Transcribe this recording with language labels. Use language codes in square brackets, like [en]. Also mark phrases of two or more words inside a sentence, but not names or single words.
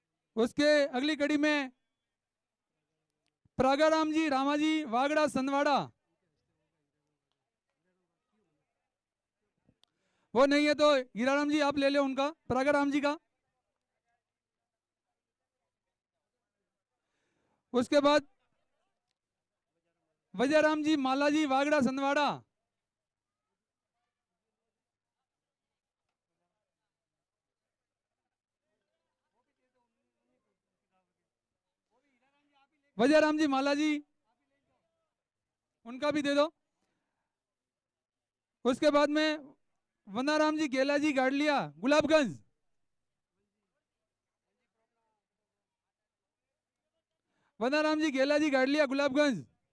[hi] उसके अगली कड़ी में प्रागाराम जी रामाजी वागड़ा संदवाड़ा, वो नहीं है तो हीराराम जी आप ले लो उनका, प्रागाराम जी का। उसके बाद वजयराम जी मालाजी वागड़ा संदवाड़ा, वजयराम जी मालाजी उनका भी दे दो। उसके बाद में वनाराम जी गेला जी गाड़लिया गुलाबगंज, वनाराम जी गेला जी गाड़लिया गुलाबगंज।